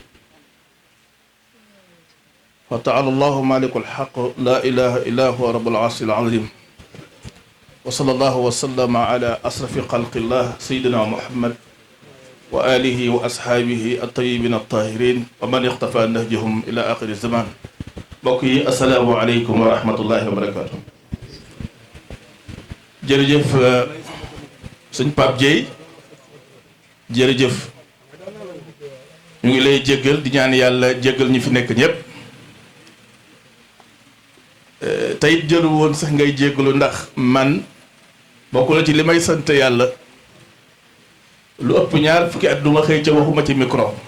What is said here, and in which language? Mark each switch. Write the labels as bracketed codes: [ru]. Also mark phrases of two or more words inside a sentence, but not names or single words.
[ar] فتعالى الله مالك الحق لا إله إلا هو رب العرش العظيم وصلى الله وسلم على أشرف خلق الله سيدنا محمد وآله وأصحابه الطيبين الطاهرين ومن اقتفى نهجهم إلى آخر الزمان بقي السلام عليكم ورحمة الله وبركاته [wo] jërëjëf sëñ Pape Dieye jërëjëf ñu ngi lay jéggal di ñaan yàlla jéggal ñu fi nekk ñëpp tey jëlu woon sax ngay jéggalu ndax man bokk na ci li may sant yàlla lu ëpp ñaar fukki at duma xëy ca waxuma ci micro